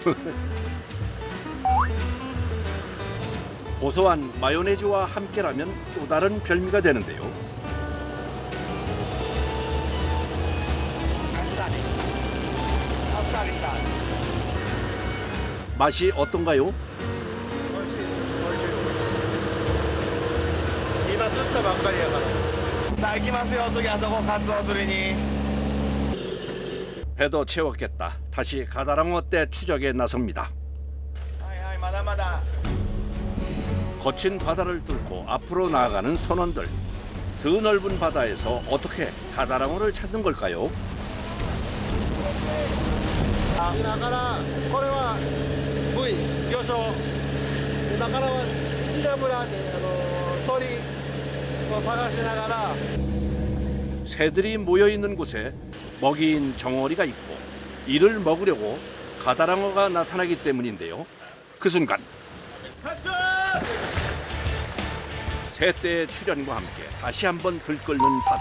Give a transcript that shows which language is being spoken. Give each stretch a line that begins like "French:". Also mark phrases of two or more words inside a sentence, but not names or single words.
Korean: 고소한 마요네즈와 함께라면 또 다른 별미가 되는데요. 맛이 어떤가요?
Japanese: 今釣ったばっかりやから。 자,行きますよ、次あそこカツオ釣りに。
Korean: 배도 채웠겠다. 다시 가다랑어 떼 추적에 나섭니다.
Japanese: はいはい、まだまだ。
Korean: 거친 바다를 뚫고 앞으로 나아가는 선원들. 더 넓은 바다에서 어떻게 가다랑어를 찾는 걸까요?
Japanese: 今からこれはブイ魚礁。今からは稲むらで鳥を探しながら。
Korean: 새들이 모여 있는 곳에 먹이인 정어리가 있고 이를 먹으려고 가다랑어가 나타나기 때문인데요. 그 순간 새떼의 출현과 함께 다시 한번 들끓는 바다.